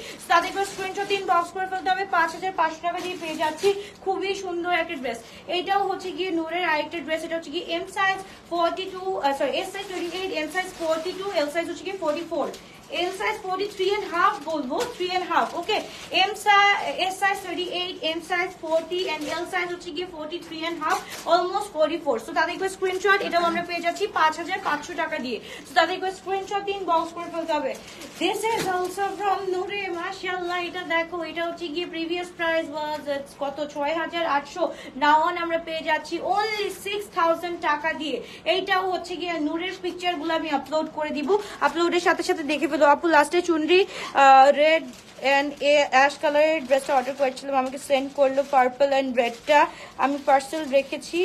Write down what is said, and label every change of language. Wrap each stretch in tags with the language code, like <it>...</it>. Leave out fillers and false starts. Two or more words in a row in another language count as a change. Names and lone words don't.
<bn>তাদের করে স্ক্রিনশট দিন, বক্স করে ফেলতে হবে। 5500 টাকা দিয়ে পেয়ে যাচ্ছি খুবই সুন্দর একটা ড্রেস। এটাও হচ্ছে কি নূরের আরেকটা ড্রেস। এটা হচ্ছে কি</bn> <en>M size</en> <bn>42, সরি</bn> <en>S size</en> <bn>28,</bn> <en>M size</en> <bn>42,</bn> <en>L size</en> <bn>হচ্ছে কি 44,</bn> <en>L size</en> <bn>43.5 বলবো, 3.5 ওকে।</bn> <en>M size, S size 38, M size 40 and L size</en> <bn>হচ্ছে গিয়ে</bn> <en>43.5, almost 44।</en> <bn>সো তাদেরকে স্ক্রিনশট, এটাও আমরা পেয়ে যাচ্ছি 5500 টাকা দিয়ে। সো তাদেরকে স্ক্রিনশট দিন, বক্স করে ফেলতে হবে।</bn> <en>This is also from Noore,</en> <bn>মাশাআল্লাহ। এটা দেখো, এটা হচ্ছে গিয়ে</bn> <en>previous price was</en> <bn>কত 6800,</bn> <en>now on</en> <bn>আমরা পেয়ে যাচ্ছি only 6000 টাকা দিয়ে। এইটাও হচ্ছে গিয়ে নূরের পিকচারগুলো আমি আপলোড করে দিব, আপলোডের সাথে সাথে দেখে ফেলো। আপু লাস্টে চুনরি</bn> <en>red and ash colour's</en> <bn>ড্রেসটা অর্ডার করেছিলাম, আমাকে সেন্ড করলো</bn> <en>purple and red</en> <bn>আমি পার্সেল রেখেছি।</bn>